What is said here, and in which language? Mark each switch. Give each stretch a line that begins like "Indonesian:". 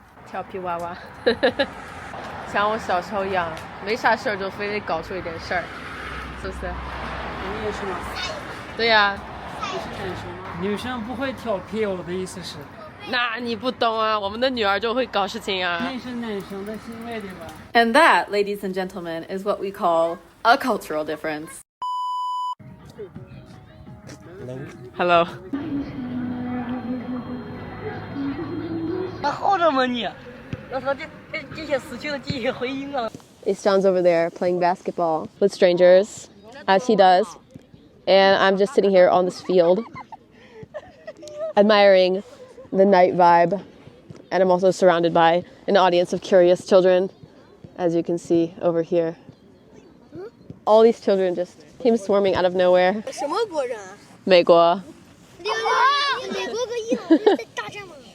Chinese: 调皮娃娃，像我小时候一样，没啥事儿就非得搞出一点事儿，是不是？你也是吗？对呀。你是男生吗？女生不会调皮，我的意思是。那你不懂啊，我们的女儿就会搞事情啊。那是男生的行为，对吧？
English: And that, ladies and gentlemen, is what we call a cultural difference. Hello.
Chinese: 好着吗你？那他这些事情的这些回应啊。
English: Istang's over there playing basketball with strangers, as he does. And I'm just sitting here on this field, admiring the night vibe. And I'm also surrounded by an audience of curious children, as you can see over here. All these children just came swarming out of nowhere.
Chinese: 什么国人啊？美国。美国和伊朗不是在大战吗？